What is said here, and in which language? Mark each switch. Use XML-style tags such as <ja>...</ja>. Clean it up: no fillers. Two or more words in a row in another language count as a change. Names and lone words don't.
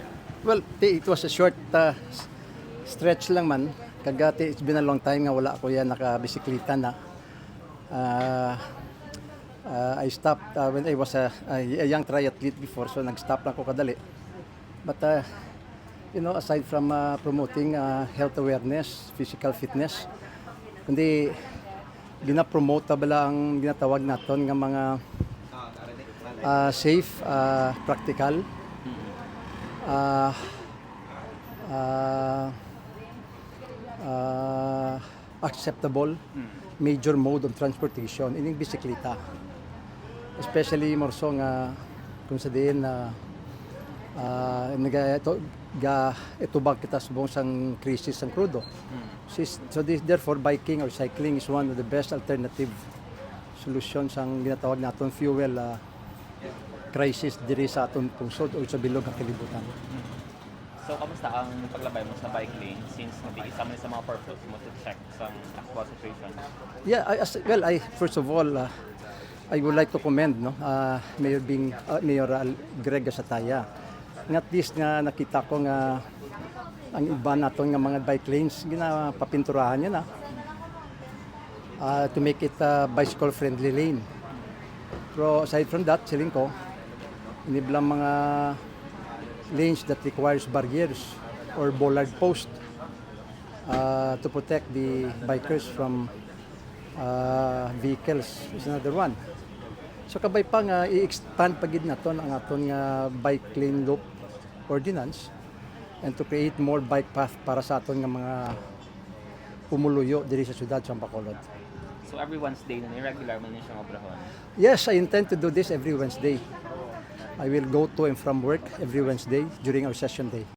<en>Well, it was a short stretch</en> <hil>lang man. Kagati,</hil> <en>it's been a long time</en> <hil>nga wala ako yan nakabisikleta na.</hil> <en>I stopped when I was a young triathlete before, so</en> <hil>nag-stop lang ko kadali.</hil> <en>But aside from promoting health awareness, physical fitness,</en> <hil>kundi gina-promote bala ang ginatawag naton nga mga</hil> <en>safe, practical, acceptable major mode of transportation</en> <hil>ining bisikleta.</hil> <en>Especially more so</en> <hil>nga kung sa diin na itubag kita subong sang krisis sang krudo.</hil> <en>So therefore biking or cycling is one of the best alternative solutions</en> <hil>ang ginatawag naton</hil> <en>fuel crisis</en> <hil>diri sa aton pungsod o sa bilog nga kalibutan. So kamusta ang paglabay mo sa</hil> <en>bike lane</en> <hil>since isa man sa mga purpose mo</hil> <en>to check</en> <hil>sa</hil> <en>actual situation? Yeah, first of all I would like to commend Mayor Greg Gasataya.</en> <hil>At least nga nakita ko nga ang iba naton nga mga</hil> <en>bike lanes</en> <hil>ginapapinturahan niya na</hil> <en>to make it a bicycle friendly lane. Pero aside from that,</en> <hil>siling ko iniblang mga</hil> <en>lanes that requires barriers or bollard post to protect the bikers from vehicles is another one.</en> <hil>So kabay pa nga i-expand pagid naton ang aton nga</hil> <en>bike lane loop ordinance and to create more bike path</en> <hil>para sa aton nga mga pumuluyo diri sa syudad sa Bacolod. So</hil> <en>every Wednesday</en> <hil>na regular man niya siyang obrahon?</hil> <en>Yes, I intend to do this every Wednesday. I will go to and from work every Wednesday during our session day.</en>